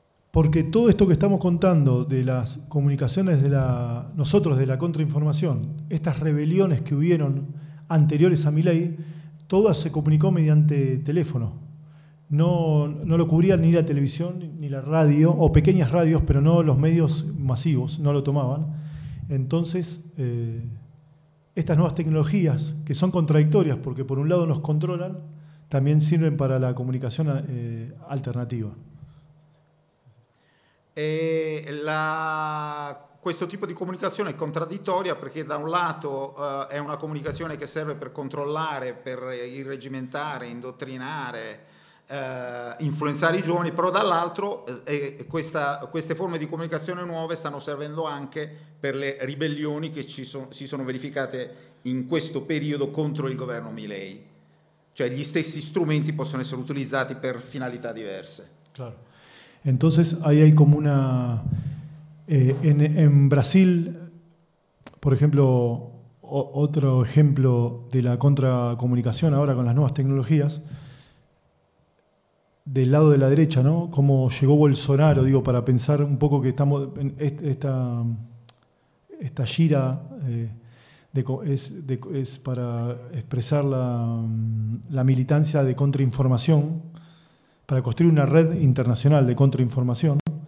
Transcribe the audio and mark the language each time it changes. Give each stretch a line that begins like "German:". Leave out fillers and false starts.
Italian: Perché tutto questo che stiamo contando delle comunicazioni della
Spanish: nosotros
Italian: della controinformazione, queste
Spanish: rebeliones
Italian: che
Spanish: hubieron anteriores
Italian: a Milei,
Spanish: todo se comunicó mediante teléfono. No lo cubría ni la televisión ni la radio, o pequeñas radios, pero no los medios masivos, no lo tomaban. Entonces, estas nuevas tecnologías, que son contradictorias, porque por un lado nos controlan, también sirven para la comunicación alternativa.
Italian: Questo tipo di comunicazione è contraddittoria perché da un lato è una comunicazione che serve per controllare, per irregimentare, indottrinare, influenzare i giovani, però dall'altro queste forme di comunicazione nuove stanno servendo anche per le ribellioni che si sono verificate in questo periodo contro il governo Milei. Cioè gli stessi strumenti possono essere utilizzati per finalità diverse.
Spanish: Claro. Entonces ahí hay como una... En Brasil, por ejemplo, otro ejemplo de la contracomunicación ahora con las nuevas tecnologías, del lado de la derecha, ¿no? Cómo llegó Bolsonaro, digo, para pensar un poco que estamos en esta gira es para expresar la militancia de contrainformación, para construir una red internacional de contrainformación.